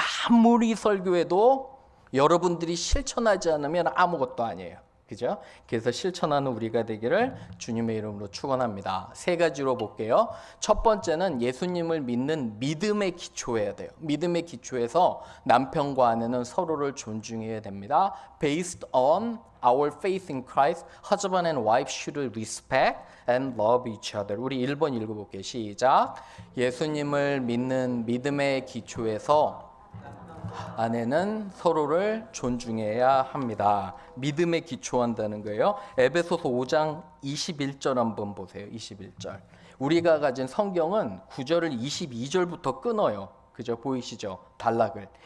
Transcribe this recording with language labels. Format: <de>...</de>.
<ko>아무리 설교해도 여러분들이 실천하지 않으면 아무것도 아니에요. 그죠? 그래서 실천하는 우리가 되기를 주님의 이름으로 축원합니다. 세 가지로 볼게요. 첫 번째는 예수님을 믿는 믿음의 기초해야 돼요. 믿음의 기초에서 남편과 아내는 서로를 존중해야 됩니다.</ko> <en>Based on our faith in Christ, husband and wife should respect and love each other.</en> <ko>우리 1번 읽어볼게요. 시작. 예수님을 믿는 믿음의 기초에서 아내는 서로를 존중해야 합니다. 믿음에 기초한다는 거예요. 에베소서 5장 21절 한번 보세요. 21절. 우리가 가진 성경은 9절을 22절부터 끊어요. 그죠? 보이시죠? 단락을.</ko>